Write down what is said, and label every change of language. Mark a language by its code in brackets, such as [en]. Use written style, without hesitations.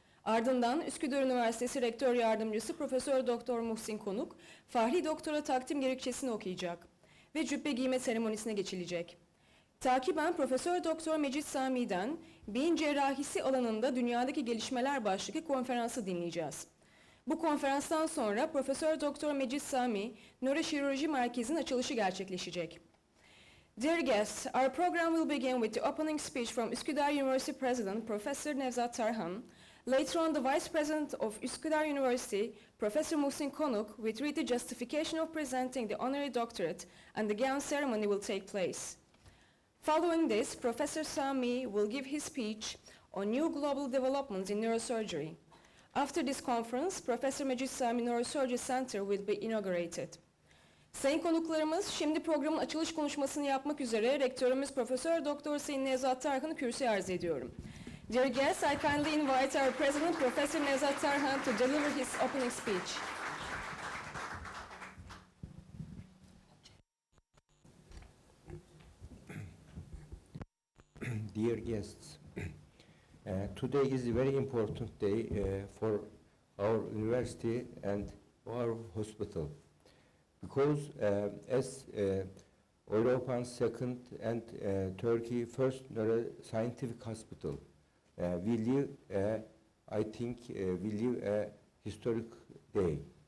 [tr] Ardından Üsküdar Üniversitesi Rektör Yardımcısı Profesör Doktor Muhsin Konuk, Fahri Doktora takdim gerekçesini okuyacak ve cübbe giyme seremonisine geçilecek. Takiben Profesör Doktor Madjid Samii'den beyin cerrahisi alanında dünyadaki gelişmeler başlıklı konferansı dinleyeceğiz. Bu konferanstan sonra Profesör Doktor Madjid Samii'ye Nöroşirurji Merkezi'nin açılışı gerçekleşecek. [en] Dear guests, our program will begin with the opening speech from Üsküdar University President Professor Nevzat Tarhan. Later on, the Vice President of Üsküdar University, Professor Muhsin Konuk, will read the justification of presenting the honorary doctorate, and the gown ceremony will take place. Following this, Professor Samii'ye will give his speech on new global developments in neurosurgery. After this conference, Professor Madjid Samii'ye Neurosurgery Center will be inaugurated. [tr] Sayın konuklarımız, şimdi programın açılış konuşmasını yapmak üzere Rektörümüz Profesör Doktor Sayın Nevzat Tarhan'ı kürsüye arz ediyorum. [en] Dear guests, I kindly invite our President, Professor Nevzat Tarhan, to deliver his opening speech. Dear guests, today is a very important day for our university and our hospital because as Europe's second and Turkey first neuroscientific hospital, we live, I think, we live a historic day.